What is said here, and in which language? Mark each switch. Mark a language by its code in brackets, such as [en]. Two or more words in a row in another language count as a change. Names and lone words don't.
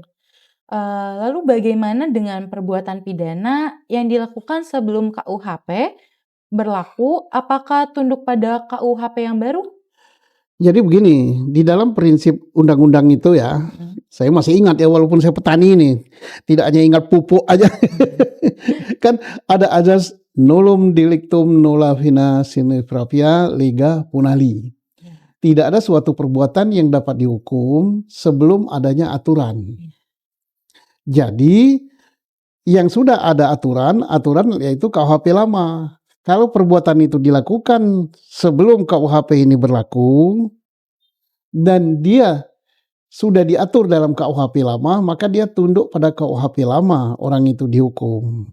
[id] Lalu bagaimana dengan perbuatan pidana yang dilakukan sebelum KUHP berlaku? Apakah tunduk pada KUHP yang baru? Jadi begini, di dalam prinsip undang-undang itu ya, saya masih ingat ya walaupun saya petani ini, tidak hanya ingat pupuk aja. Kan ada azas [la] nullum delictum nulla fina sine propria lega punali. [id] Tidak ada suatu perbuatan yang dapat dihukum sebelum adanya aturan. Jadi yang sudah ada aturan yaitu KUHP lama. Kalau perbuatan itu dilakukan sebelum KUHP ini berlaku dan dia sudah diatur dalam KUHP lama, maka dia tunduk pada KUHP lama orang itu dihukum.